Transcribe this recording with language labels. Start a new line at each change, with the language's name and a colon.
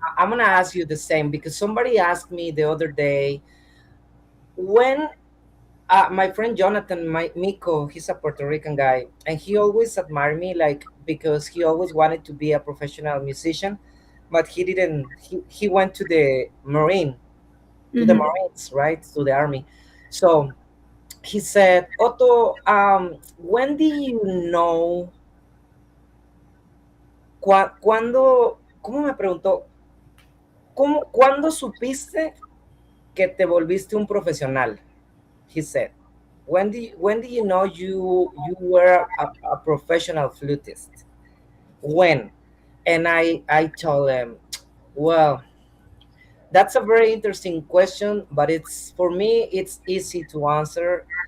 English: I'm gonna ask you the same because somebody asked me the other day, when my friend Jonathan, Miko, he's a Puerto Rican guy, and he always admired me, like, because he always wanted to be a professional musician, but he didn't. He went to the Mhm. Marines, right, to the army. So he said, Otto, when do you know,
Spanish: cuándo, ¿cómo me preguntó? ¿Cuándo supiste que te volviste un profesional?
English: He said. when do you know you were a professional flutist? When? And I told him, well, that's a very interesting question, but it's for me it's easy to answer.